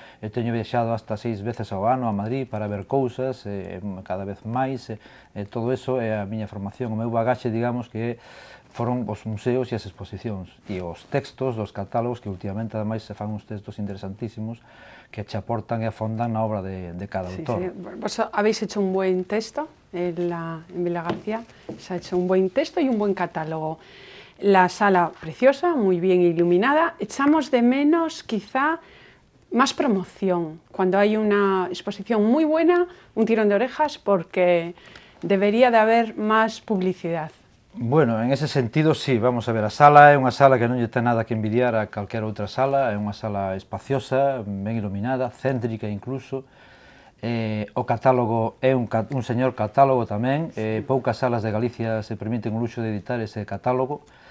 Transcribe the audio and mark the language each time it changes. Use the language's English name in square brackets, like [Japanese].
[Galician] Eu teño viaxado hasta 6 veces ao ano a Madrid para ver cousas, cada vez máis, todo eso é a miña formación, o meu bagaxe, digamos, que foron os museos e as exposicións, e os textos dos catálogos, que últimamente, ademais, se fan uns textos interesantísimos, que che aportan e afondan na obra de cada autor. Sí. [Spanish] Vos habéis hecho un buen texto en Vilagarcía, se ha hecho un buen texto y un buen catálogo. La sala preciosa, muy bien iluminada. Echamos de menos quizá más promoción. Cuando hay una exposición muy buena, un tirón de orejas, porque debería de haber más publicidad. [Galician] Bueno, [Spanish] en ese sentido, [Galician] sí, vamos a ver, a sala é unha sala que non lle ten nada que envidiar a calquera outra sala, é unha sala espaciosa, ben iluminada, céntrica incluso, o catálogo é un señor catálogo tamén, poucas salas de Galicia se permiten o luxo de editar ese catálogo.